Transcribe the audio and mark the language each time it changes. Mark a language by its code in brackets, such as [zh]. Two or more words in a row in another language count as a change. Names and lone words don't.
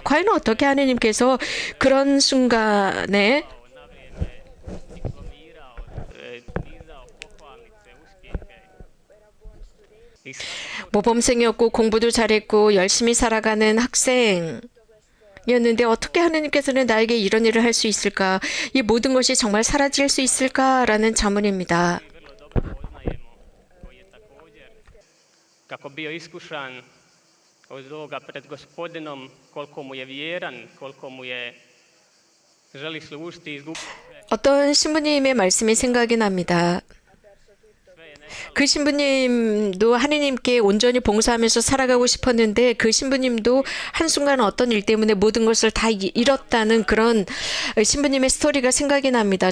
[ko] 과연 어떻게 하나님께서 그런 순간에 모범생이었고 공부도 잘했고 열심히 살아가는 학생이었는데 어떻게 하나님께서는 나에게 이런 일을 할 수 있을까? 이 모든 것이 정말 사라질 수 있을까라는 자문입니다. [hr] Kako bio iskušan od ovoga pred Gospodinom, koliko mu je vjeran, koliko mu je želi služiti i izgubiti sve. [ko] 어떤 신부님의 말씀이 생각이 납니다. 그 신부님도 하느님께 온전히 봉사하면서 살아가고 싶었는데 그 신부님도 한순간 어떤 일 때문에 모든 것을 다 잃었다는 그런 신부님의 스토리가 생각이 납니다.